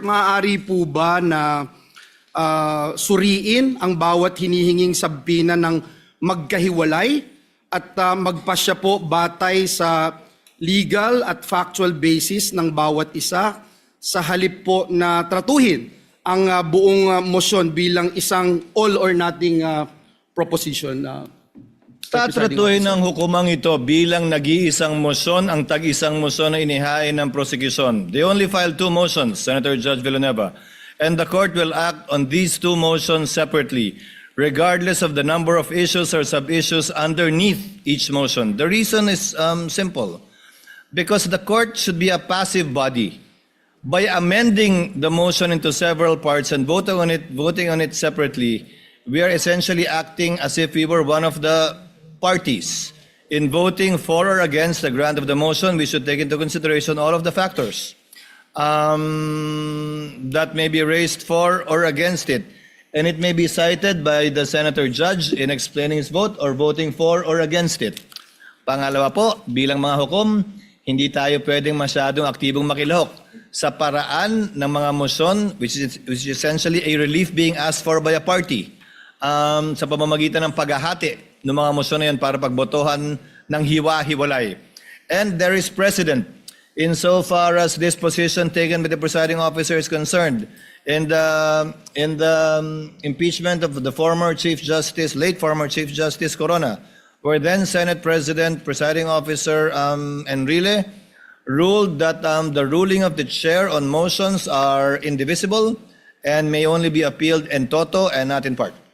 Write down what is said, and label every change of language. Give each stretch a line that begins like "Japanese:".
Filipino: Maaari po ba na suriin ang bawat hinihinging sabina ng magkahiwalay at magpasya po batay sa legal at factual basis ng bawat isa sa halip po na tratuhin ang buong motion bilang isang
English: all or nothing proposition?
Filipino: Tatratuhin ng hukumang ito bilang nag-iisang motion ang tag-isang motion na inihain ng prosecution.
English: They only filed 2 motions, Senator Judge Villanueva, and the court will act on these 2 motions separately, regardless of the number of issues or sub-issues underneath each motion. The reason is simple. Because the court should be a passive body. By amending the motion into several parts and voting on it separately, we are essentially acting as if we were one of the parties. In voting for or against the grant of the motion, we should take into consideration all of the factors that may be raised for or against it. And it may be cited by the Senator Judge in explaining his vote or voting for or against it.
Filipino: Pangalawa po, bilang mga hukom, hindi tayo pwedeng masyadong aktibong makilahok sa paraan ng mga motion
English: which is essentially a relief being asked for by a party
Filipino: sa pamamagitan ng paghahati ng mga motion na yan para pagbotohan ng hiwa-hiwalay.
English: And there is precedent insofar as this position taken by the presiding officer is concerned. In the impeachment of the late former Chief Justice Corona, where then Senate President, Presiding Officer Enrile ruled that the ruling of the chair on motions are indivisible and may only be appealed in toto and not in part.